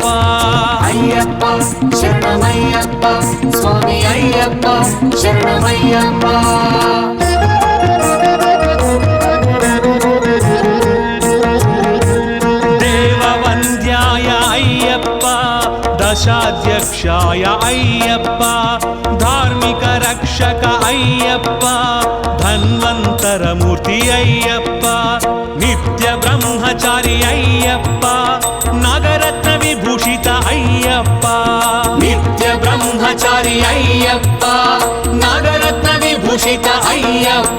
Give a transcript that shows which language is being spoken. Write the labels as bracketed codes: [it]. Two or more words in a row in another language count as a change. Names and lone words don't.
[kn] ಅಯ್ಯಪ್ಪ ಶರಣಮಯ್ಯಪ್ಪ, ಸ್ವಾಮಿ ಅಯ್ಯಪ್ಪ ಶರಣಮಯ್ಯಪ್ಪ. ದೇವವಂದ್ಯಾಯ ಅಯ್ಯಪ್ಪ, ದಶಾಧ್ಯಕ್ಷಾಯ ಅಯ್ಯಪ್ಪ. ಧಾರ್ಮಿಕ ರಕ್ಷ [te] రక్షక అయ్యప్ప ధన్వంతరమూర్తి అయ్యప్ప నిత్య బ్రహ్మచారి అయ్యప్ప నాగరత్న విభూషిత అయ్యప్ప నిత్య బ్రహ్మచారి అయ్యప్ప నాగరత్న విభూషిత అయ్యప్ప